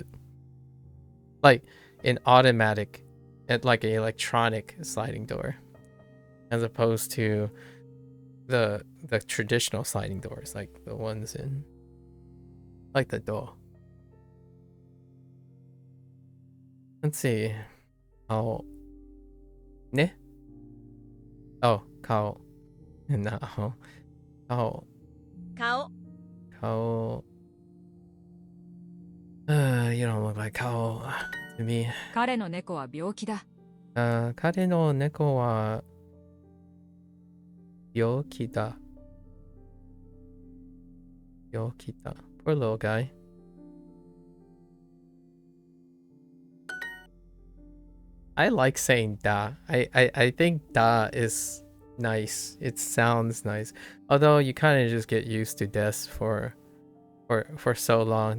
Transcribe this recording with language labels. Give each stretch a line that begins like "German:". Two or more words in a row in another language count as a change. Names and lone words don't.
English: Like an automatic, like an electronic sliding door, as opposed to the traditional sliding doors, like the ones in, like the door. Let's see.
Japanese: Oh, ne? Oh, kao. No. Kao. 顔 Kao.
English: You don't look like Kao to me.
Japanese: 彼の猫は病気だ。彼の猫は病気だ。病気だ。
English: Poor little guy. I like saying da. I think da is nice. It sounds nice. Although you kind of just get used to des for so long.